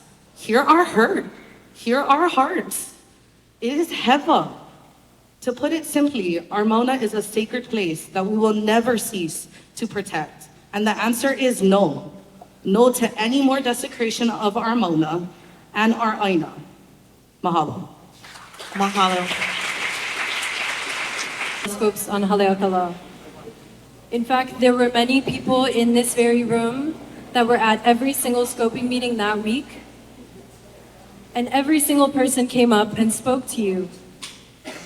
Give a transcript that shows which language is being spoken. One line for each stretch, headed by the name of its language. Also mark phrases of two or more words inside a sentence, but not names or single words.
English: Hear our hurt. Hear our hearts. It is heva. To put it simply, our Mauna is a sacred place that we will never cease to protect. And the answer is no. No to any more desecration of our Mauna and our Aina. Mahalo. Mahalo. Scopes on Haleakalā. In fact, there were many people in this very room that were at every single scoping meeting that week. And every single person came up and spoke to you.